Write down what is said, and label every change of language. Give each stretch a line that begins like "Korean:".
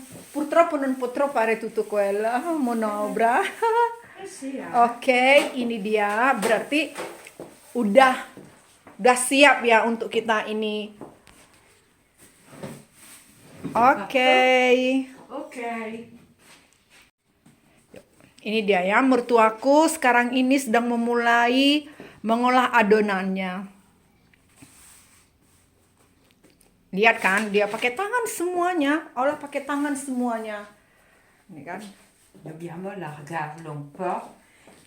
Italian: Purtroppo non potrò fare tutto quello, manovra. Sì,
Indonesian: Oke, ini dia. Berarti udah siap ya untuk kita ini. Oke. Ok. Ini dia ya, mertuaku sekarang ini sedang memulai mengolah adonannya. Lihat kan, dia pakai tangan semuanya, olah pakai tangan semuanya. Ini kan.
Italian: Dobbiamo allargarlo un po'.